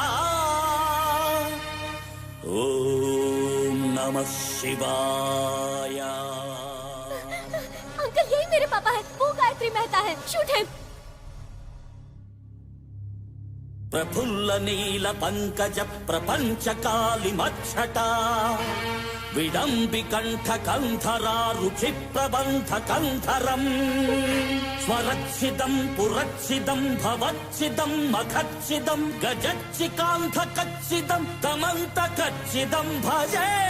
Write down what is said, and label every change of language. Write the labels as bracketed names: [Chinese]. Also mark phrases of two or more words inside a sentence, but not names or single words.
[Sanskrit] ओम नमः शिवाय। [Hindi] अंकल यही मेरे पापा है, वो गायत्री मेहता है। [English] shoot him. [Sanskrit] प्रफुल्ल नील पंकज प्रपंच काली मच्छटा विडम्बि कंठ कंधरा रुचि प्रबंध कंधरम स्वरक्षिदं पुरक्षिदं भवच्छिदं मखच्छिदं गजच्चिकांध कच्छिदं तमंत कच्छिदं भजे।